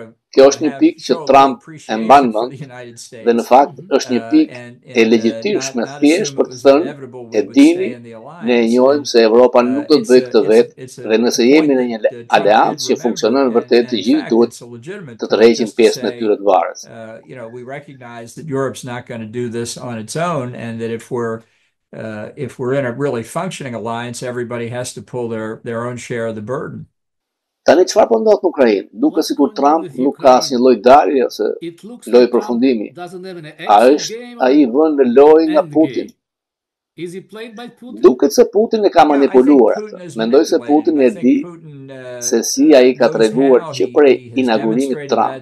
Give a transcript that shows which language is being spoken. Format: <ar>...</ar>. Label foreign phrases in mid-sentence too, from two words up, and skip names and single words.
<sq>Kjo është një pikë që Trump e mban mend dhe në fakt është një pikë e legjitimshme thjesht për të thënë, e dini, ne e njohim se Evropa nuk do të bëjë këtë vetë dhe nëse jemi në një aleancë që funksionon vërtet, të gjithë duhet të tërheqin pjesën e tyre të varës.</sq> <en>We recognize that Europe's not going to do this on its own, and that if we're in a really functioning alliance, everybody has to pull their own share of the burden.</en> <sq>Tani çfarë po ndodh në Ukrainë? Duket sikur Trump nuk ka asnjë lloj dalje ose lloj përfundimi. A është ai vënë në lojë nga Putin? Duket se Putin e ka manipuluar atë. Mendoj se Putin e di se si ai ka treguar që prej inaugurimit Trump.</sq>